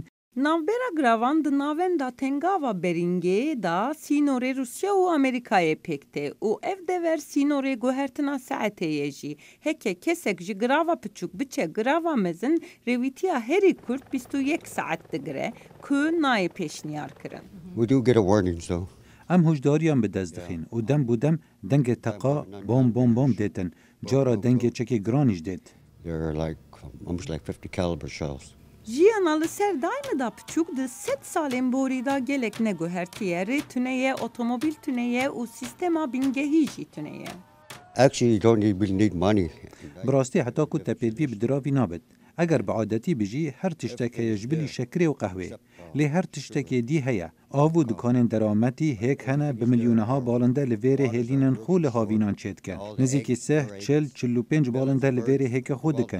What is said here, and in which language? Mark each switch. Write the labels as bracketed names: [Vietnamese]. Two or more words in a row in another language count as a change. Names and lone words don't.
[Kurdish] Navbera gravan di navenda Tengava Beringê da sînorê Rusya û Amerîkayê pêk tê û ev dever sînorê guhertina saetê ye jî. Heke kesek ji grava piçûk biçe grava mezin rêwîtiya herî kurt 21 saet digire ku nayê pêşniyar kirin. [English] We do get a warning though. [Kurdish] Em hojdariyan bi dest dixin û dem bû dem dengê teqa bom dêtin. Cara dengê çekê giran jî dêt. [English] They're like almost like 50 caliber shells. [Kurdish] Jiyana li ser dayme da piçûk di 7 salên borî da gelek neguhertiye rê tuneye, otomobil tuneye û sîstema bîngehî jî tuneye. [English] Actually, you don't really need money. [Kurdish] Bi rastî heta ku te pêdivî bi diravî nabit. Eger bi adetî bijî her tiştek heye ji bilî şekerê û qehwê. Lê her tiştekê dî heye. Av û dukanên derametî hêk hene bi milyûneha balinde li vêrê hêlînên xwe li havînan çêdike. Nêzîkî 40-45 balinde li vêrê hêke xwe dikin.